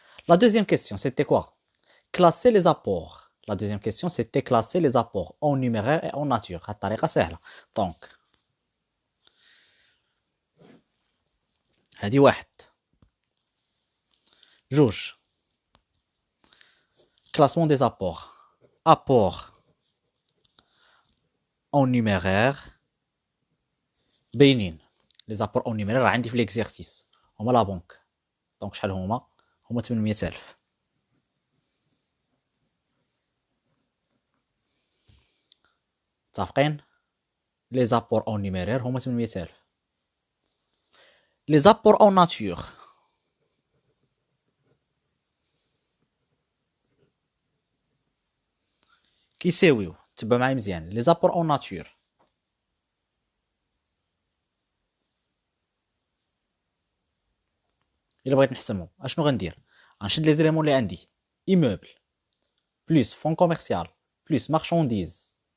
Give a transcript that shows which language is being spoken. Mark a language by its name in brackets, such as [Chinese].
[French] La deuxième question, c'était quoi? Classer les apports. La deuxième question, c'était classer les apports en numéraire et en nature. [Arabic] هاد الطريقة سهلة. Donc هادي واحد. جوج. [French] Classement des apports. Apport en numéraire [Arabic] باينين. [French] Les apports en numéraire [Arabic] عندي في [French] l'exercice. [Arabic] هما لا بنك. دونك شحال هما 800,000. متفقين؟ [French] les apports en numéraire [Arabic] هما [French] 800,000. les apports en nature [Arabic] كيساويو. تبع معايا مزيان. [French] les apports en nature [Arabic] الا بغيت نحسمهم اشنو غندير؟ غنشد لي زيليمون اللي عندي. [French] immeuble plus fonds commercial plus marchandise.